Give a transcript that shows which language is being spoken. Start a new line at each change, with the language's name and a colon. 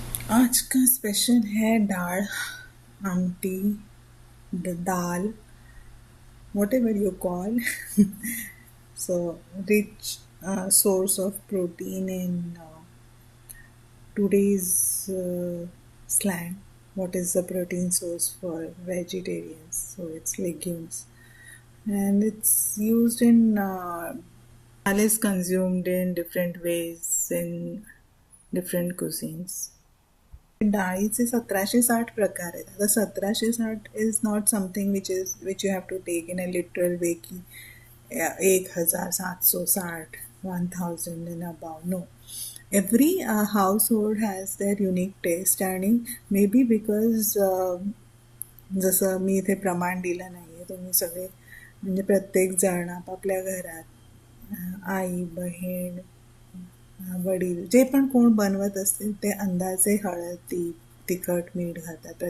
Hindi: आज का स्पेशल है दाल, आमटी, दाल,
English: whatever you call. So rich source of protein in today's slang. What is the protein source for vegetarians? So it's legumes, and it's used in dal is consumed in different ways in different cuisines.
Marathi: डाळीचे 1760 प्रकार आहेत.
English: आता 1760 is not something which you have to take in a literal way की 1760 1000 in above. No, every household has their unique taste.
Marathi: आणि
English: maybe because
Marathi: जसं मी इथे प्रमाण दिलं नाही आहे, तुम्ही सगळे म्हणजे प्रत्येक जण आपापल्या घरात आई, बहीण, वडील जे पण कोण बनवत असतील ते अंदाजे हळद, तिखट, मीठ घालतात.